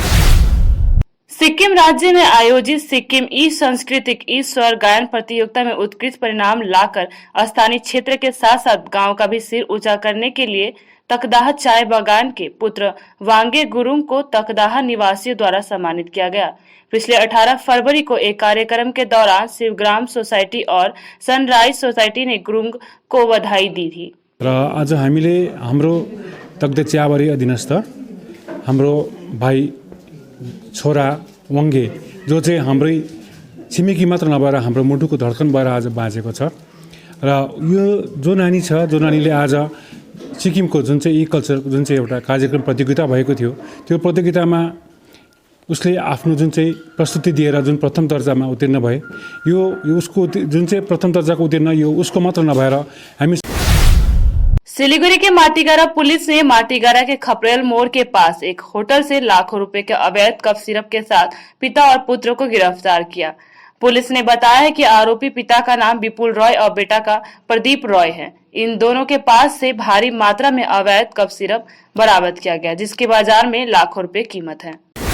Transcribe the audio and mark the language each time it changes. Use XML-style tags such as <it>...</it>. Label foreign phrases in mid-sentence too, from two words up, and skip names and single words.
<hi>सिक्किम राज्य में आयोजित सिक्किम ई सांस्कृतिक ई स्वर गायन प्रतियोगिता में उत्कृष्ट परिणाम लाकर स्थानीय क्षेत्र के साथ साथ गांव का भी सिर ऊंचा करने के लिए तकदाह चाय बागान के पुत्र वांगे गुरुंग को तकदाह निवासियों द्वारा सम्मानित किया गया। पिछले 18 फरवरी को एक कार्यक्रम के दौरान शिवग्राम सोसाइटी और सनराइज सोसाइटी ने गुरुंग को बधाई दी थी।</hi> <ne>आज हामीले हाम्रो तकदाह चियाबारी अधीनस्थ हाम्रो भाइ छोरा वाङ्गे जो चाहिँ हाम्रै छिमेकी मात्र नभएर हाम्रो मुटुको धड्कन भएर आज बाँचेको छ र यो जो नानी छ, जो नानीले आज सिक्किमको जुन चाहिँ ई कल्चर जुन चाहिँ एउटा कार्यक्रम प्रतियोगिता भएको थियो, त्यो प्रतियोगितामा उसले आफ्नो जुन चाहिँ प्रस्तुति दिएर जुन प्रथम दर्जामा उत्तीर्ण भए, यो उसको जुन चाहिँ प्रथम दर्जाको उत्तीर्ण यो उसको मात्र नभएर हामी</ne> <hi>सिलीगुड़ी के माटीगारा पुलिस ने माटीगारा के खपरेल मोड़ के पास एक होटल से लाखों रुपए के अवैध कफ सिरप के साथ पिता और पुत्र को गिरफ्तार किया। पुलिस ने बताया है कि आरोपी पिता का नाम विपुल रॉय और बेटा का प्रदीप रॉय है। इन दोनों के पास से भारी मात्रा में अवैध कफ सिरप बरामद किया गया, जिसकी बाजार में लाखों रुपए कीमत है।</hi>